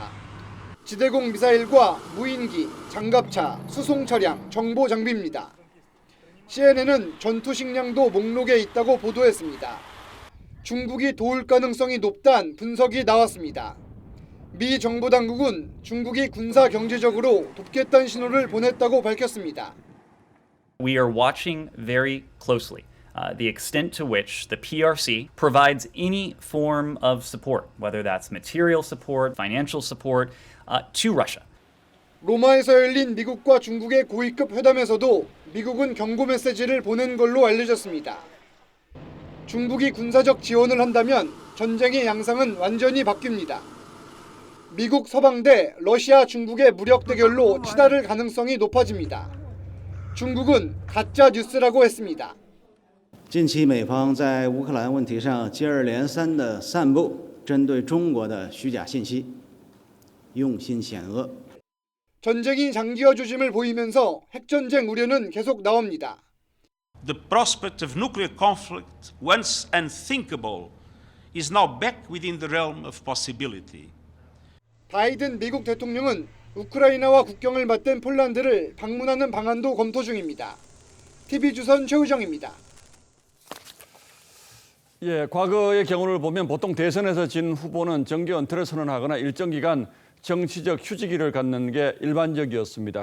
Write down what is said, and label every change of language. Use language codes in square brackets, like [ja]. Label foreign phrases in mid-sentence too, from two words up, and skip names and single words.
[ko] 지대공 미사일과 무인기, 장갑차, 수송 차량, 정보 장비입니다. CNN은 전투 식량도 목록에 있다고 보도했습니다. 중국이 도울 가능성이 높다는 분석이 나왔습니다. 미 정부 당국은 중국이 군사 경제적으로 돕겠다는 신호를 보냈다고 밝혔습니다. [en] We are watching very closely the extent to which the PRC provides any form of support, whether that's material support, financial support, to Russia. [ko] 로마에서 열린 미국과 중국의 고위급 회담에서도 미국은 경고 메시지를 보낸 걸로 알려졌습니다. 중국이 군사적 지원을 한다면 전쟁의 양상은 완전히 바뀝니다. 미국 서방대 러시아 중국의 무력 대결로 치달을 가능성이 높아집니다. 중국은 가짜 뉴스라고 했습니다. [zh] 近期美方在乌克兰问题上接二连三地散布针对中国的虚假信息，用心险恶。 [ko] 전쟁이 장기화 조짐을 보이면서 핵전쟁 우려는 계속 나옵니다. [en] The prospect of nuclear conflict, once unthinkable, is now back within the realm of possibility. [ko] 바이든 미국 대통령은 우크라이나와 국경을 맞댄 폴란드를 방문하는 방안도 검토 중입니다. TV조선 최우정입니다. 예, 과거의 경우를 보면 보통 대선에서 진 후보는 정계 은퇴를 선언하거나 일정 기간 정치적 휴지기를 갖는 게 일반적이었습니다.